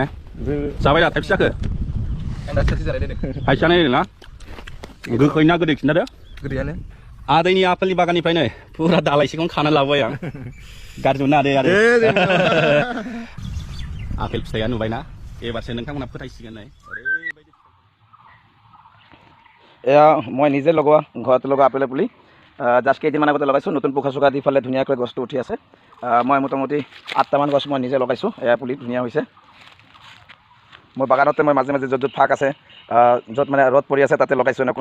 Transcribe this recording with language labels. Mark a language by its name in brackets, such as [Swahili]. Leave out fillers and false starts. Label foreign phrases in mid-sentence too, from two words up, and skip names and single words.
[Bodo] जाबाय दा थाइबसे जाखो? थाइसेयानो ना? गोखै ना गोदै खिन्थादो। गोदैयानो। आदैनि आपेलनि बागाननिफ्रायनो फुरा दालायसेखौनो खाना लाबोबाय आं। गाज्रि मोना आदै आपेल फिथाइया नुबायना, एबारसो नोंथांमोना फोथायसिगोन नै। [Assamese] এয়া মই নিজে লগোৱা, ঘৰতে লগোৱা আপেলৰ পুলি। জাষ্ট কেইদিনমান আগতে লগাইছোঁ, নতুন পোখা চোকা দি ফালে ধুনীয়াকৈ গছটো উঠি আছে। মই মোটামুটি 8টামান গছ মই নিজে লগাইছোঁ। এয়া পুলি ধুনীয়া হৈছে। মোৰ বাগানতে মই মাজে মাজে য'ত ফাঁক আছে, য'ত মানে ৰ'দ পৰি আছে, তাতে লগাইছোঁ এনেকুৱা।